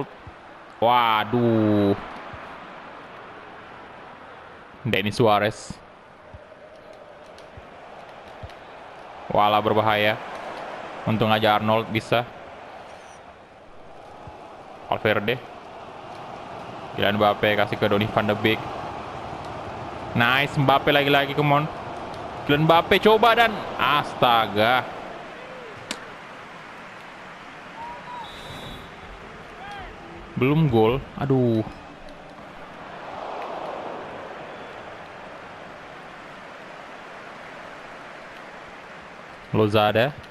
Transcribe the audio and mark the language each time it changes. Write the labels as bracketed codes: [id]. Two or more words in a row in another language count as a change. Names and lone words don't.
[id] Waduh. Denis Suarez. Walah, berbahaya. Untung aja Arnold bisa. Valverde. Kylian Mbappe kasih ke Donny van de Beek. Nice, Mbappe lagi-lagi, [en] come on. [id] Kylian Mbappe coba dan astaga. Belum gol. Aduh. Lozada.